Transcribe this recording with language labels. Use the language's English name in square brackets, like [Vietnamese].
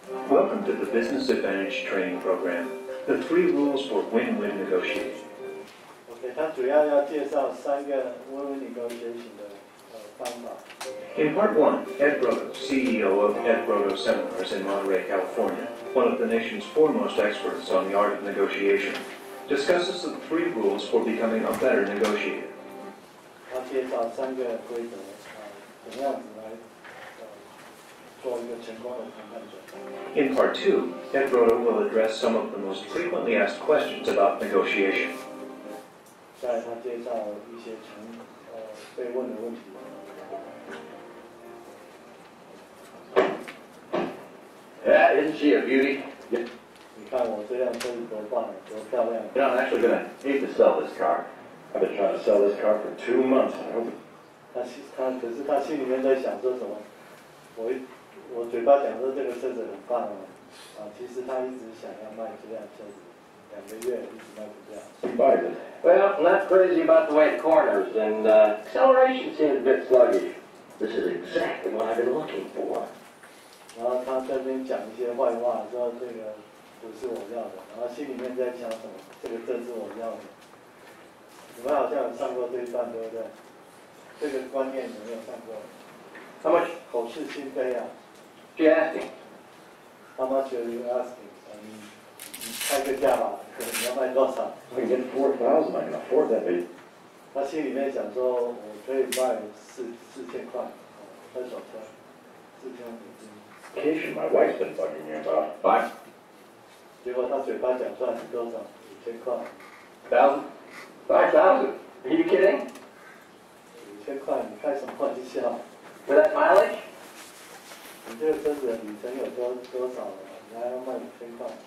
[English] Welcome to the Business Advantage Training Program, the 3 rules for win-win negotiating. [Chinese] OK， 他主要要介绍3个 win-win negotiation 的方法。 [English] In Part 1, Ed Brodo, CEO of Ed Brodo Seminars in Monterey, California, one of the nation's foremost experts on the art of negotiation, discusses the 3 rules for becoming a better negotiator. [Chinese] 他介绍3个规则怎么样子来做一个成功的谈判者。 [English] In Part 2, Ed Brodo will address some of the most frequently asked questions about negotiation. [Chinese] 在他介绍一些被问的问题。 [English] Yeah, isn't she a beauty? [Chinese] 你看我这辆车子多棒，多漂亮。 [English] You know, I'm actually going to need to sell this car. I've been trying to sell this car for 2 months. I hope. [Chinese] 可是他心里面在想说什么？我嘴巴讲说这个车子很棒其实他一直想要卖这辆车子，2个月一直卖不掉。 [English] He buys it. Well, I'm not crazy about the way it corners, and acceleration seems a bit sluggish. This is exactly what I've been looking for. [Chinese] 然后他这边讲一些坏话，说这个不是我要的，然后心里面在想什么，这个正是我要的。你们好像有上过这一段，对不对？这个观念有没有上过？ [English] How much? [Chinese] 口是心非啊。 [English] She asking? How much are you asking？ [Chinese] 你开个价吧，你要卖多少？ [English] I can get 4,000. I can afford that, baby. [Chinese] 他心里面想说，我可以卖4000块，分手车，4000美金。 [English] Vacation my wife's been bugging me about. Fine. [Chinese] 结果他嘴巴讲出来是多少？5000块。 [English] 1,000? 5,000? Are you kidding? [Chinese] 5000块，你开什么玩笑？ [English] With that mileage? [Chinese] 你这个车子的里程有多少了？你还要卖5000块？